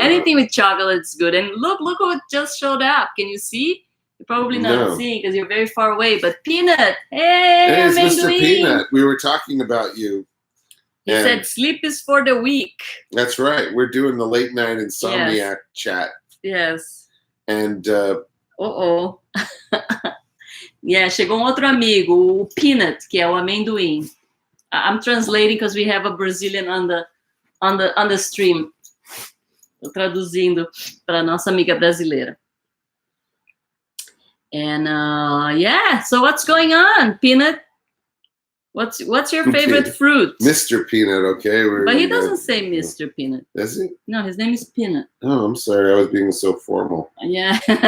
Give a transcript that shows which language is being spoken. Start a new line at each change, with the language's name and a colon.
English: Anything with chocolate is good. And look who just showed up. Can you see? You're probably not seeing because you're very far away. But Peanut, hey, it's Mr. Peanut. We were talking about you. He said sleep is for the weak. That's right. We're doing the late night insomniac chat. Yes. And
Portuguese: yeah, chegou outro amigo, o Peanut, que é o amendoim.
English: I'm translating because we have a Brazilian on the stream.
Portuguese: Estou traduzindo para nossa amiga brasileira.
English: And yeah, so what's going on, Peanut? What's your favorite fruit? Mr. Peanut, okay. But he doesn't say Mr. Peanut. Does he? No, his name is Peanut. Oh, I'm sorry. I was being so formal. Yeah.